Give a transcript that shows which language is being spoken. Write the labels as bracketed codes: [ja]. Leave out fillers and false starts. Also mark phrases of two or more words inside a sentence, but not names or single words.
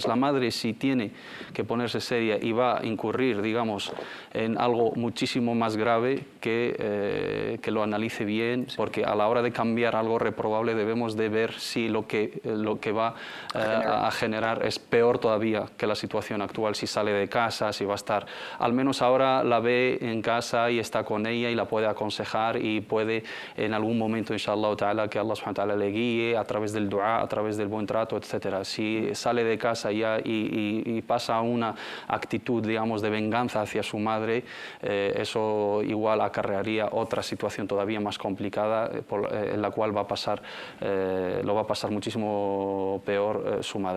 [es] La madre, si tiene que ponerse seria y va a incurrir, digamos, en algo muchísimo más grave, que lo analice bien, porque a la hora de cambiar algo reprobable debemos de ver si lo que va a generar es peor todavía que la situación actual, si sale de casa, si va a estar, al menos ahora la ve en casa y está con ella y la puede aconsejar, y puede en algún momento, [ar] إن شاء الله تعالى, [es] que [ar] الله سبحانه وتعالى [es] le guíe a través del dua, a través del buen trato, etc. Si sale de casa ya y pasa a una actitud, digamos, de venganza hacia su madre, eso igual acarrearía otra situación todavía más complicada, en la cual lo va a pasar muchísimo peor su madre.